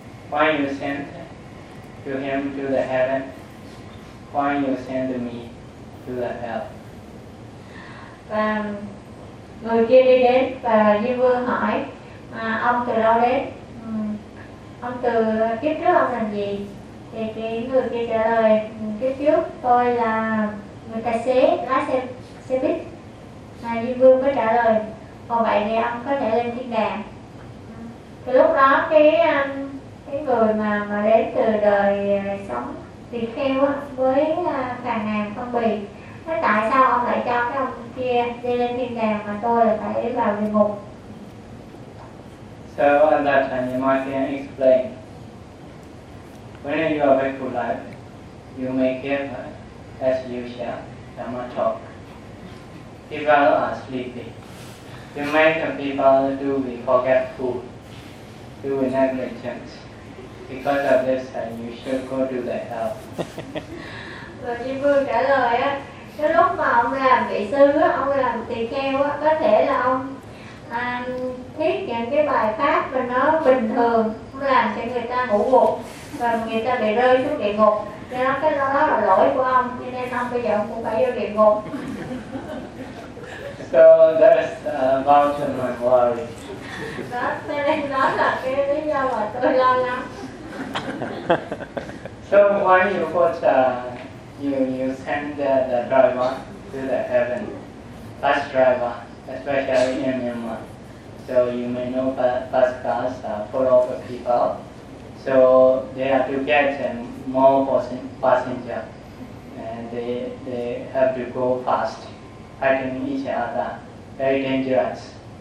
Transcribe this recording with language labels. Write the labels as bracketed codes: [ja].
[en] Why you send to him to the heaven, why you send me to the hell? [vi] Và người kia đi đến và Diêm Vương hỏi ông từ đâu đến, ông từ kiếp trước ông làm gì, thì cái người kia trả lời kiếp trước tôi là người tài xế lái xe buýt. Và Diêm Vương mới trả lời còn vậy thì ông có thể lên thiên đàng. Từ lúc đó cái người mà đến từ đời sống tỳ kheo với phàn nàn phân biệt, nói tại sao ông lại cho cái ông kia đi lên thiên đàng mà tôi là phải vào địa ngục. [en] So at that time you might can explain when you are back to life you may give as usual dharma talk, people are sleeping, you make people do be forgetful, do be negligent. Because of this, and you should go to the hell. [vi] Và Diêm Vương trả lời á, cái lúc mà ông làm vị sư á, ông làm tỳ kheo á, có thể là ông thuyết những cái bài pháp mà nó bình thường, ông làm cho người ta ngủ gục và người ta bị rơi xuống địa ngục. Nên cái đó là lỗi của ông, cho nên ông bây giờ ông cũng phải vô địa ngục. [en] So that is about my worry. [vi] Đó, cho nên đó là cái lý do mà tôi lo lắng. [en] So why you put you send the driver to the heaven, bus driver, especially in Myanmar. So you may know bus cars are full of people. So they have to get more passenger, and they have to go fast, fighting each other, very dangerous.